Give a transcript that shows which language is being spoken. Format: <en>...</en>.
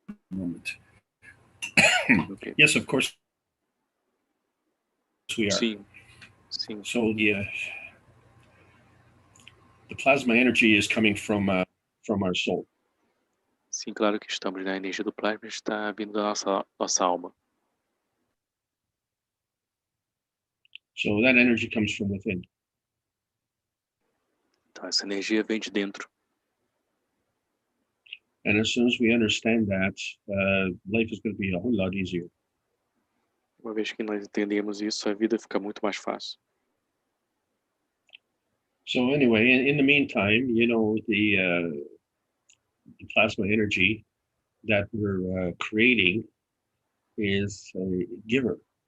<en>Moment. Okay. Yes, of course we are.</en> <pt>Sim.</pt> <en>So the plasma energy is coming from our soul.</en> <pt>Sim, claro que estamos, né? A energia do plasma está vindo da nossa alma.</pt> <en>So that energy comes from within.</en> <pt>Então, essa energia vem de dentro.</pt> <en>And as soon as we understand that, life is going to be a whole lot easier.</en> <pt>Uma vez que nós entendemos isso, a vida fica muito mais fácil.</pt> <en>So anyway, in the meantime, you know, the plasma energy that we're creating is a giver.</en>